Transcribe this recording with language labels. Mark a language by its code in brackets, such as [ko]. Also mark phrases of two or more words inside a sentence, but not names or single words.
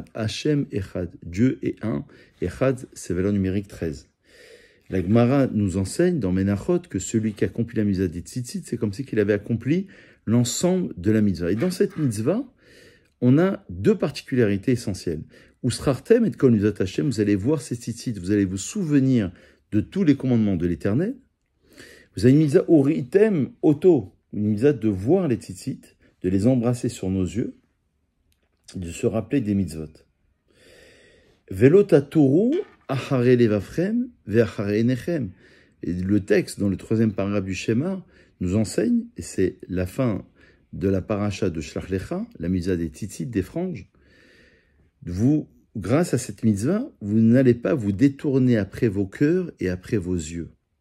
[he] השם אחד. [fr] Dieu est un. Echad, c'est valeur numérique 13. La Gemara nous enseigne dans Menachot que celui qui accomplit la mitzvah des tzitzit, c'est comme si qu'il avait accompli l'ensemble de la mitzvah. Et dans cette mitzvah, on a deux particularités essentielles. [he] וזכרתם את כל מצוות ה, [fr] vous allez voir ces tzitzit, vous allez vous souvenir de tous les commandements de l'Éternel. Vous avez une mitzvah [he] וראיתם אותו, [fr] une mitzvah de voir les tzitzit, de les embrasser sur nos yeux, de se rappeler des mitzvot. [he] ולא תתורו אחרי לבבכם ואחרי עיניכם. [fr] Et le texte, dans le 3e paragraphe du schéma, nous enseigne, et c'est la fin de la paracha de Shlach Lecha, la mitzvah des tzitzit, des franges, vous, grâce à cette mitzvah, vous n'allez pas vous détourner après vos cœurs et après vos yeux.